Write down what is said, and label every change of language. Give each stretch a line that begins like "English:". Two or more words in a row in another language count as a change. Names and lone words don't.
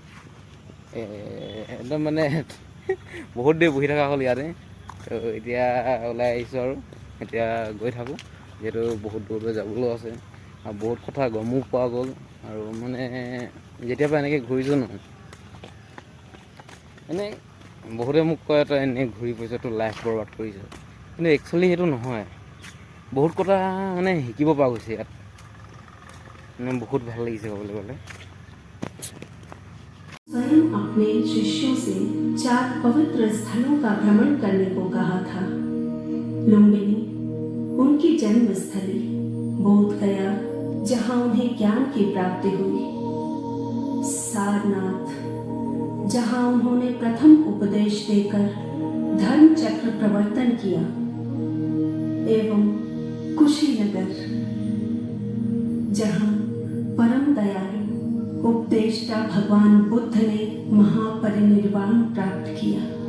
Assamese: একদম মানে বহুত দেৰি বহি থকা হ'ল ইয়াতে তো এতিয়া ওলাই আহিছোঁ আৰু এতিয়া গৈ থাকোঁ যিহেতু বহুত দূৰলৈ যাবলৈও আছে আৰু বহুত কথা গমো পোৱা গ'ল আৰু মানে যেতিয়াৰ পৰা এনেকৈ ঘূৰিছোঁ ন এনেই বহুতে মোক কয় তই এনেই ঘূৰি ফুৰিছ তোৰ লাইফ বৰবাদ কৰিছ কিন্তু একচুৱেলি সেইটো নহয় বহুত কথা মানে শিকিব পৰা গৈছে ইয়াত মানে বহুত ভাল লাগিছে ক'বলৈ গ'লে
Hindi: स्वयं अपने शिष्यों से 4 पवित्र स्थलों का भ्रमण करने को कहा था। लुम्बिनी उनकी जन्म स्थली, बोध गया जहां उन्हें ज्ञान की प्राप्ति हुई, सारनाथ जहां उन्होंने प्रथम उपदेश देकर धर्म चक्र प्रवर्तन किया, एवं कुशीनगर जहां परम दयालु उपदेष्टा भगवान बुद्ध ने महापरिनिर्वाण प्राप्त किया।